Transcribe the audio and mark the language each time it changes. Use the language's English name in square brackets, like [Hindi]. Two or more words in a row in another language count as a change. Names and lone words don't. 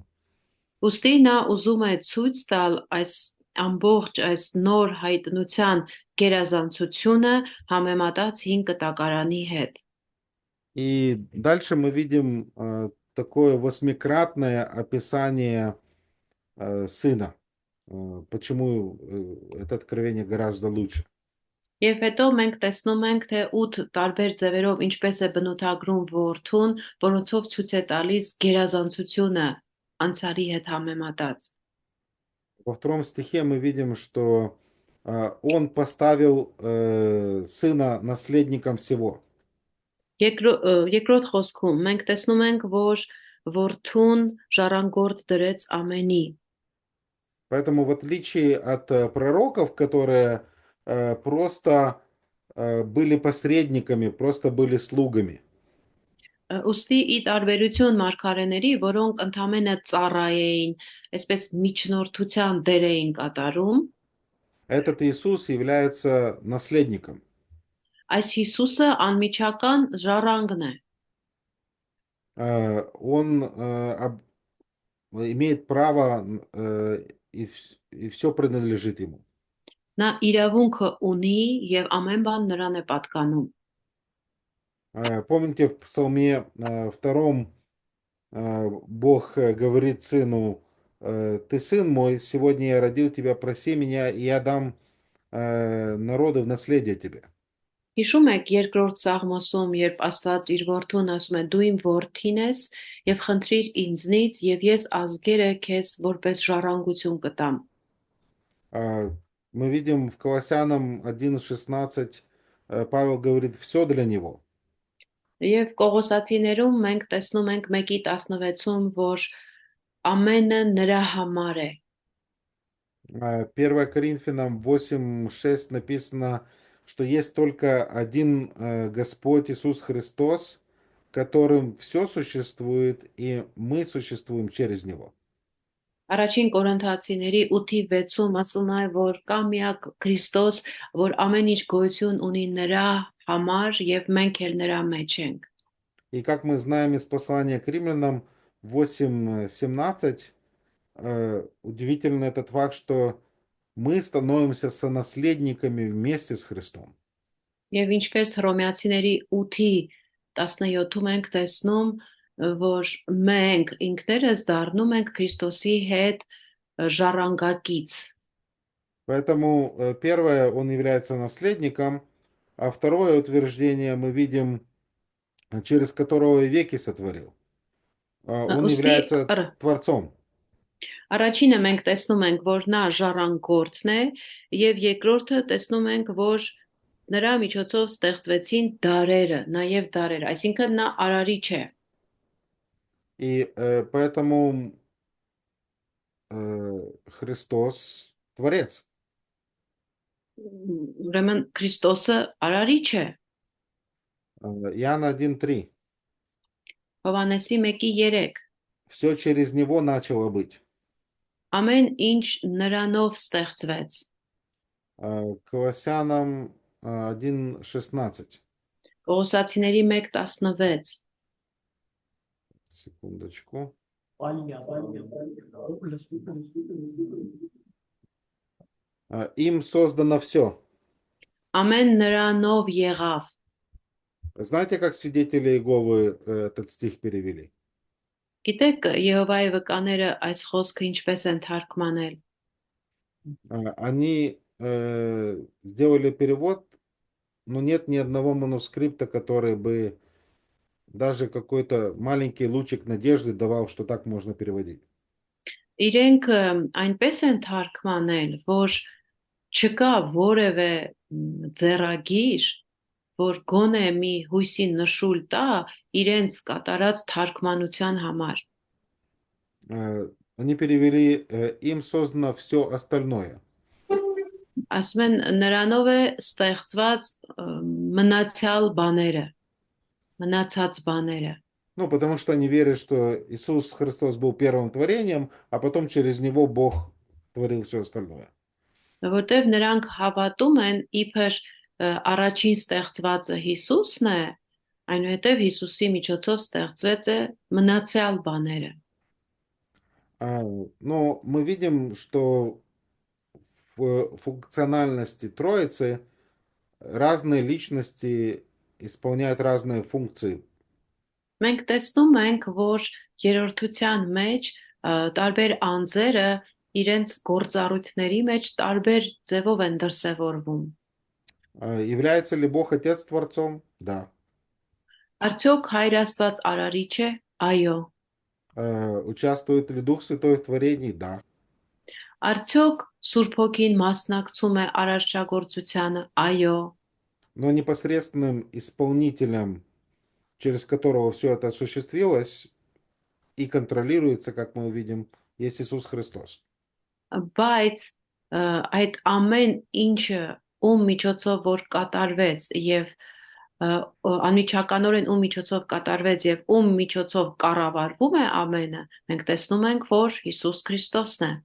[Armenian] Ուստի նա ուզում է ցույց տալ այս ամբողջ այս նոր հայտնության գերազանցությունը համեմատած հին կտակարանի հետ։ [Russian] И дальше мы видим такое восьмикратное описание Сына. Почему это откровение гораздо лучше. [Armenian] Եվ հետո մենք տեսնում ենք, թե 8 տարբեր ձևերով ինչպես է բնութագրում որդուն, որոնցով ցույց է տալիս գերազանցությունը անցյալի հետ համեմատած։ [Russian] Во втором стихе мы видим, что он поставил сына наследником всего. [Armenian] Երկրորդ խոսքում մենք տեսնում ենք, որ որդուն ժառանգորդ դրեց ամենի։ [Russian] Поэтому в отличие от пророков, которые просто были посредниками, просто были слугами. [Armenian] Ուստի ի տարբերություն մարգարեների, որոնք ընդամենը ծառայ էին, այսպես միջնորդության դեր էին կատարում, [Russian] Этот Иисус является наследником. [Armenian] Այս Հիսուսը անմիջական ժառանգն է։ [Russian] Он имеет право, и все принадлежит ему. [Armenian] Նա իրավունքը ունի եւ ամեն բան նրան է պատկանում։ [Russian] Помните, в Псалме 2 Бог говорит сыну: «Ты сын мой, сегодня я родил тебя, проси меня, и я дам народы в наследие тебе». [Armenian] Հիշում եք երկրորդ Սաղմոսում, երբ Աստված իր որդուն ասում է. «Դու իմ որդին ես եւ խնդրիր ինձնից եւ ես ազգերը քեզ որպես ժառանգություն կտամ»։ [Russian] Мы видим в Колоссянам 1:16 Павел говорит: «Все для него». [Armenian] Եվ Կողոսացիներում մենք տեսնում ենք 1:16-ում, որ ամենը նրա համար է։ [Russian] 1 Коринфянам 8:6 написано, что есть только один Господь Иисус Христос, которым все существует, и мы существуем через Него. [Armenian] Առաջին Կորինթացիների 8:6-ում ասում է, որ կա միակ Քրիստոս, որ ամեն ինչ գոյություն ունի նրա համար եւ մենք էլ նրա մեջ ենք։ [Russian] И как мы знаем из послания к Римлянам 8:17, удивительно этот факт, что мы становимся сонаследниками вместе с Христом. [Armenian] Եվ ինչպես Հռոմեացիների 8:17-ում ենք տեսնում, որ մենք ինքներս դառնում ենք Քրիստոսի հետ ժառանգակից։ [Russian] Поэтому первое, он является наследником, а второе утверждение мы видим, через которого веки сотворил. Он [Armenian] Ուստի [Russian] является Творцом. [Armenian] առաջինը մենք տեսնում ենք, որ նա ժառանգորդն է, եւ երկրորդը տեսնում ենք, որ նրա միջոցով ստեղծվեցին դարերը, նաեւ դարեր, այսինքն նա արարիչ է։ [Russian] И поэтому Христос Творец. [Armenian] Ուրեմն Քրիստոսը արարիչ է։ [Russian] Иоанна 1:3. [Armenian] Հովհաննեսի 1:3 [Russian] Все через него начало быть. [Armenian] Ամեն ինչ նրանով ստեղծվեց։ [Russian] Колоссянам 1:16. [Armenian] Կողոսացիների 1:16 [Russian] Секундочку. Им создано все. [Armenian] Ամեն նրանով եղավ։ [Russian] Знаете, как свидетели Иеговы этот стих перевели? [Armenian] Գիտեք Եհովայի վկաները այս խոսքը ինչպես են թարգմանել։ [Russian] Они сделали перевод, но нет ни одного манускрипта, который бы даже какой-то маленький лучик надежды давал, что так можно переводить. [Armenian] Իրենք այնպես են թարգմանել, որ չկա որևէ ձեռագիր, որ գոնե մի հույսի նշույլ տա իրենց կատարած թարգմանության համար։ [Russian] Они перевели: им создано все остальное. [Armenian] Ասում են նրանով է ստեղծված մնացյալ բաները, մնացած բաները։ [Russian] Ну, потому что они верят, что Иисус Христос был первым творением, а потом через него Бог творил все остальное. [Armenian] Որտեվ նրանք հավատում են իբր առաջին ստեղծվածը Հիսուսն է, այնուհետև Հիսուսի միջոցով ստեղծվեց է մնացյալ բաները։ [Russian] Но мы видим, что в функциональности Троицы разные личности исполняют разные функции. [Armenian] Մենք տեսնում ենք, որ երրորդության մեջ տարբեր անձերը իրենց գործառույթների մեջ տարբեր ձևով են դրսևորվում։ [Russian] Является ли Бог Отец Творцом? Да. [Armenian] Արդյոք Հայր Աստված արարիչ է։ Այո։ [Russian] Участвует ли Дух Святой в творении? Да. [Armenian] Արդյոք Սուրբ Հոգին մասնակցում է արարչագործությանը։ Այո։ [Russian] Но непосредственным исполнителем, через которого все это осуществилось и контролируется, как мы увидим, есть Иисус Христос. [Armenian] Բայց այդ ամեն ինչը ում միջոցով որ կատարվեց եւ անմիջականորեն ում միջոցով կատարվեց եւ ում միջոցով կառավարվում է ամենը, մենք տեսնում ենք, որ Հիսուս Քրիստոսն է։